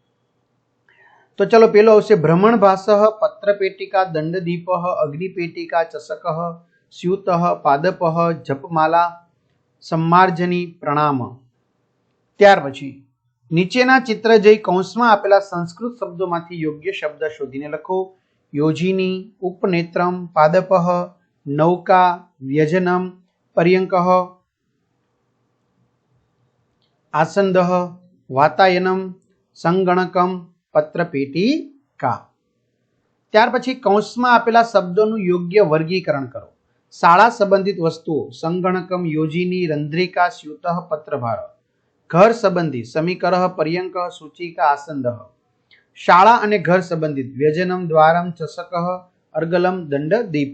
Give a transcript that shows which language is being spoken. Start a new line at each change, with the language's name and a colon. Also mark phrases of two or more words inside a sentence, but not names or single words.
Gujarati: તો ચલો, પેલો આવશે
Sanskrit: भ्रमण भासः, पत्र पेटिका, दंडदीपः, अग्निपेटिका, चषकः, स्युतः, पादपः, जपमाला, सम्मार्जनी, प्रणाम।
Gujarati: ત્યાર પછી નીચેના ચિત્ર જઈ કૌંસમાં આપેલા સંસ્કૃત શબ્દોમાંથી યોગ્ય શબ્દ શોધીને લખો।
Sanskrit: योजिनी, उपनेत्रम, पादपः, नौका, व्यजनम, पर्यंकः, आसंदः, वातायनम, संगणकम, पत्रपेटिका।
Gujarati: ત્યાર પછી કૌંસમાં આપેલા શબ્દોનું યોગ્ય વર્ગીકરણ કરો। શાળા સંબંધિત વસ્તુઓ
Sanskrit: संगणकम, योजिनी, रंध्रिका, स्युतः, पत्रभार।
Gujarati: ઘર સંબંધી
Sanskrit: समीकरः, पर्यंकः, सूचिका, आसंदः।
Gujarati: શાળા અને ઘર સંબંધિત
Sanskrit: व्यजनम, द्वारम, चषकः, अर्गलम, दंड, दीप।